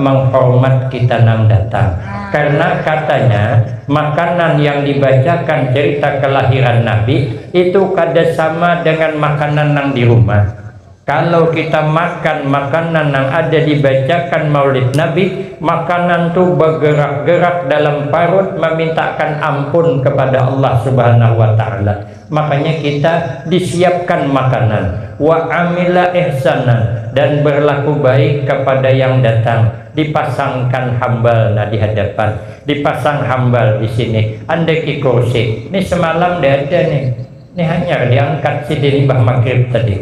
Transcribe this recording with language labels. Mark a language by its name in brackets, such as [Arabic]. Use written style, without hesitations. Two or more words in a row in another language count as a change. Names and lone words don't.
[Indonesian] Menghormat kita nang datang. Karena katanya makanan yang dibacakan cerita kelahiran Nabi itu kada sama dengan makanan nang di rumah. Kalau kita makan makanan yang ada dibacakan maulid Nabi, makanan itu bergerak-gerak dalam parut memintakan ampun kepada Allah [Arabic] Subhanahu wa Ta'ala. [Indonesian] Makanya kita disiapkan makanan, [Arabic] wa amila ihsanan, [Indonesian] dan berlaku baik kepada yang datang. Dipasangkan hambal di hadapan, dipasang hambal di sini. Andai kursi, ini semalam dah ada nih. Ini hanya diangkat si Dini Bah Maghrib tadi.